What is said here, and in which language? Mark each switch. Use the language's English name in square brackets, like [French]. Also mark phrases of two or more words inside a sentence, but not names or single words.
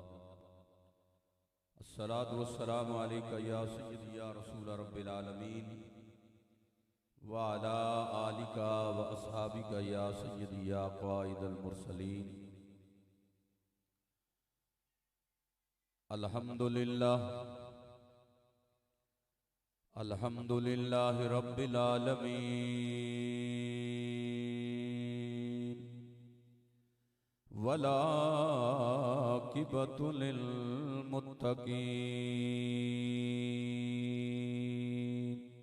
[Arabic] الصلاة والسلام عليك يا سيدي يا رسول رب العالمين وعلى آلك وأصحابك يا سيدي يا قائد المرسلين. الحمد لله الحمد لله رب العالمين والعاقبة للمتقين.